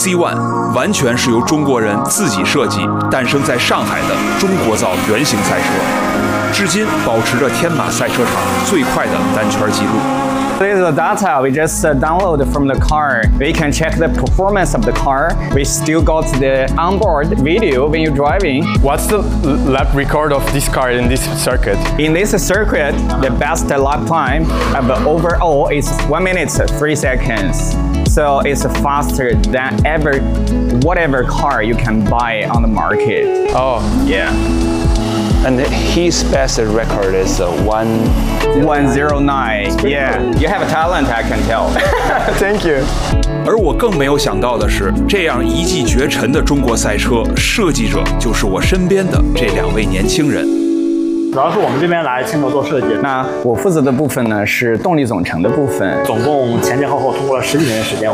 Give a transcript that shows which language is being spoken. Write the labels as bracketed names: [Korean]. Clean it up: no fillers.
[Chinese] C1 完全是由中国人自己设计，诞生在上海的中国造原型赛车，至今保持着天马赛车场最快的单圈记录。 [English] This is the data we just downloaded from the car. We can check the performance of the car. We still got the onboard video when you're driving. What's the lap record of this car in this circuit? In this circuit, the best lap time of overall is 1:03. So it's faster than ever, whatever car you can buy on the market. Oh, yeah. And his best record is 109. Yeah, you have a talent, I can tell. Thank you. [Chinese] 而我更没有想到的是，这样一骑绝尘的中国赛车设计者就是我身边的这两位年轻人。主要是我们这边来青岛做设计，那我负责的部分呢是动力总成的部分，总共前前后后通过了十几年的时间，